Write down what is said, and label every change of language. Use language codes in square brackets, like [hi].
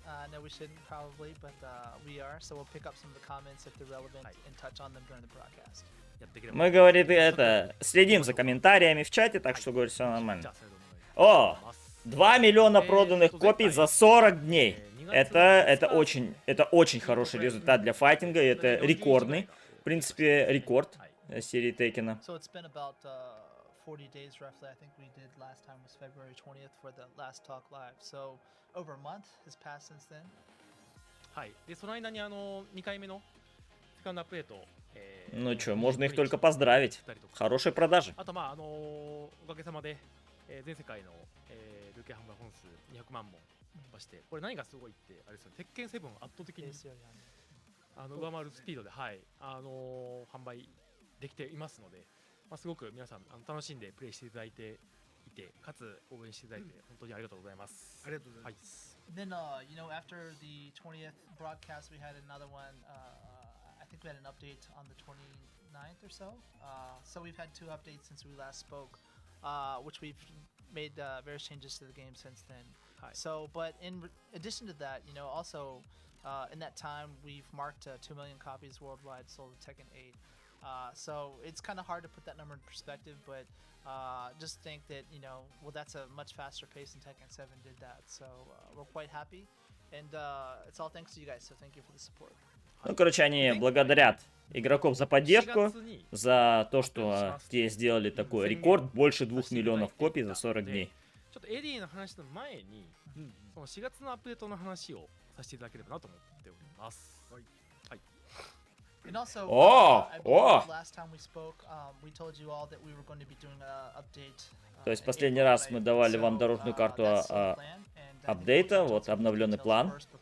[en] I know we shouldn't probably, but we are, so we'll pick up some of the comments if they're relevant and touch on them during the broadcast. [ja] やっていければ。 [ru] Мы, говорит, следим за комментариями в чате, так что, говорит, все нормально. О, 2 миллиона проданных копий за 40 дней. Это очень хороший результат для файтинга, и это рекордный, в принципе, рекорд серии Теккена. [en] So it's been about 40 days roughly. I think we did last time was February 20th for the last talk live. So over a month has passed since then. [ja] はい。でその間に2回目のセカンドアップデート。 [ru] Ну чё, можно их только поздравить. Хорошие продажи. [ja] あとおかげさまで、全世界の、累計販売本数200万本突破して、これ何がすごいってあれですよね。鉄拳7を圧倒的に上回るスピードで、はい、販売できていますので、すごく皆さん楽しんでプレイしていただいていて、かつ応援していただいて本当にありがとうございます。ありがとうございます。 [en] Then, you know, after the 20th broadcast, we had another one. I think we had an update on the 29th or so. So we've had 2 updates since we last spoke, which we've made various changes to the game since then. So, but in addition to that, you know, also in that time, we've marked 2 million copies worldwide sold of Tekken 8. So it's kind of hard to put that number in perspective, but just think that, you know, well, that's a much faster pace than Tekken 7 did that. So we're quite happy, and it's all thanks to you guys. So thank you for the support. [ru] Ну, короче, они благодарят игроков за поддержку, за то, что те сделали такой рекорд, больше 2 миллионов копий за 40 дней. [ja] ちょっとエディの話の前に、その4月のアップデートの話をさせていただければなと思っております。はい。 [en] And also, Oh, I believe oh. last time we spoke, we told you all that we were going to be doing an update. [ru] То есть последний раз мы давали вам дорожную карту апдейта, вот обновленный план.